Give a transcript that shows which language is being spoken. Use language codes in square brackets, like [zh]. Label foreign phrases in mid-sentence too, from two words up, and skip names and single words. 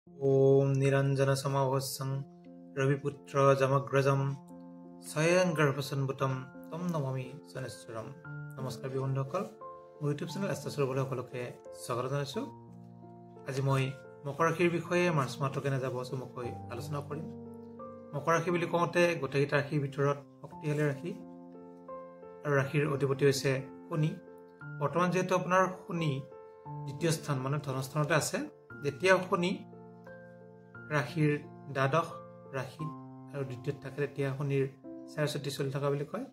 [sa] ओम निरंजन समावस्सं रविपुत्र जमग्रजम स्वयं गर्भसन्भूतम तम नमामि शनेश्वरम। [as] नमस्कार बন্ধুসকল, মোৰ ইউটিউব চেনেল এষ্টাছৰ সকলোকে স্বাগত জনাইছোঁ। আজি মই মকৰ ৰাশিৰ বিষয়ে মাৰ্চ মাহটো কেনে যাব চমুকৈ আলোচনা কৰিম। মকৰ ৰাশি বুলি কওঁতে গোটেইকেইটা ৰাশিৰ ভিতৰত শক্তিশালী ৰাশি আৰু ৰাশিৰ অধিপতি হৈছে শনি। বৰ্তমান যেহেতু আপোনাৰ শনি দ্বিতীয় স্থান মানে ধনস্থানতে আছে, যেতিয়া শনি ৰাশিৰ দ্বাদশ ৰাশি আৰু দ্বিতীয়ত থাকে তেতিয়া শনিৰ ৪৪ চলি থকা বুলি কয়।